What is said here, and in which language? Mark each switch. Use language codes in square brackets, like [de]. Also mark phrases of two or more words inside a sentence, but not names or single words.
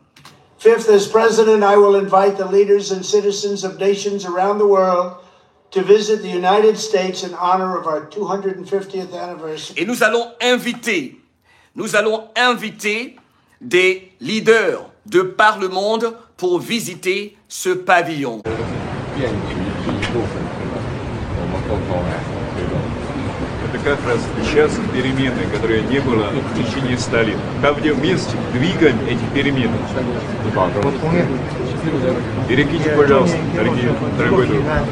[en] Fifth, as president, I will invite the leaders and citizens of nations around the world to visit the United States in honor of our 250th anniversary. [fr] Et nous allons inviter des leaders de par le monde pour visiter ce pavillon. [ru] Это как раз сейчас перемены, которые не было в течение 100 лет. Как вместе двигаем эти перемены. Перекиньте, пожалуйста, дорогой друг.